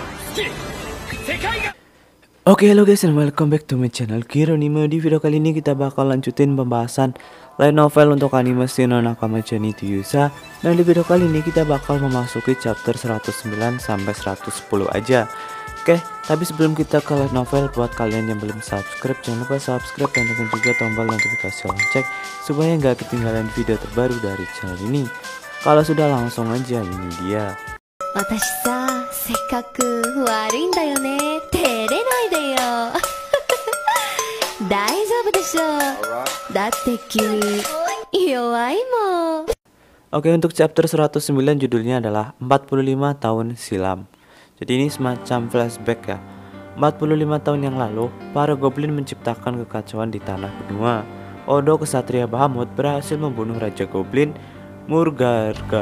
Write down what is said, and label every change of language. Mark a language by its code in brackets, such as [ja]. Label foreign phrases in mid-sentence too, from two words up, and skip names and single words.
[en] Oke, halo guys, and welcome back to my channel Kiro Anime. [id] Di video kali ini kita bakal lanjutin pembahasan [en] light novel [id] untuk anime Shino Nakama Journey to Yusa. Dan di video kali ini kita bakal memasuki chapter 109 sampai 110 aja. Oke, tapi sebelum kita ke [en] light novel, [id] buat kalian yang belum subscribe, jangan lupa subscribe dan tekan juga tombol notifikasi lonceng supaya nggak ketinggalan video terbaru dari channel ini. Kalau sudah, langsung aja, ini dia. [ja] 私さ、せっかく悪いんだよね。照れないでよ。大丈夫でしょ。だって君弱いもん。 [id] Oke, untuk chapter 109 judulnya adalah 45 tahun silam. Jadi ini semacam flashback ya. 45 tahun yang lalu, para goblin menciptakan kekacauan di tanah benua. Odo, kesatria Bahamut, berhasil membunuh Raja Goblin Murgarga.